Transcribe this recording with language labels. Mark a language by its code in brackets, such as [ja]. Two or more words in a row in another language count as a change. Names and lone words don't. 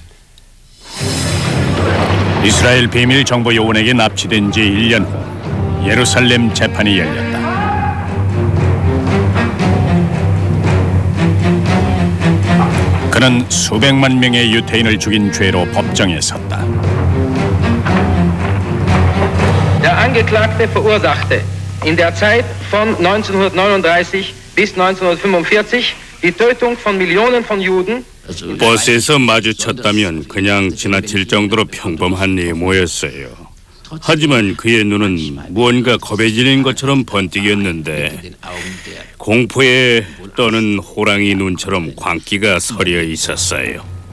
[ko] 이스라엘 비밀 정보 요원에게 납치된 지 1년 후 예루살렘 재판이 열렸다. 그는 수백만 명의 유태인을 죽인 죄로 법정에 섰다. [de] Der Angeklagte verursachte in der Zeit von 1939 bis 1945 die Tötung von Millionen von Juden. [ko] 버스에서 마주쳤다면 그냥 지나칠 정도로 평범한 외모였어요. 하지만 그의 눈은 무언가 겁에 질린 것처럼 번뜩였는데 공포에 떠는 호랑이 눈처럼 광기가 서려 있었어요.